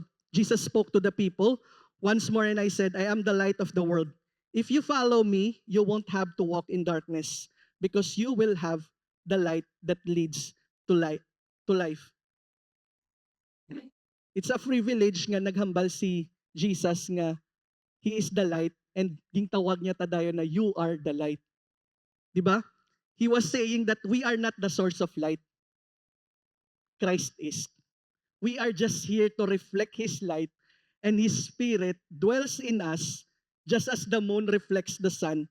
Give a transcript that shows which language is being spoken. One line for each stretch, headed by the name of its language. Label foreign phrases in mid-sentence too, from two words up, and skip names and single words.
English: Jesus spoke to the people once more, and I said, I am the light of the world. If you follow me, you won't have to walk in darkness because you will have the light that leads to light, to life. It's a privilege
Hiligaynon: nga naghambal si Jesus nga
English: He is the light, and
Hiligaynon: gintawag niya tadayon na
English: you are the light.
Filipino: Di ba?
English: He was saying that we are not the source of light. Christ is. We are just here to reflect His light, and His Spirit dwells in us just as the moon reflects the sun.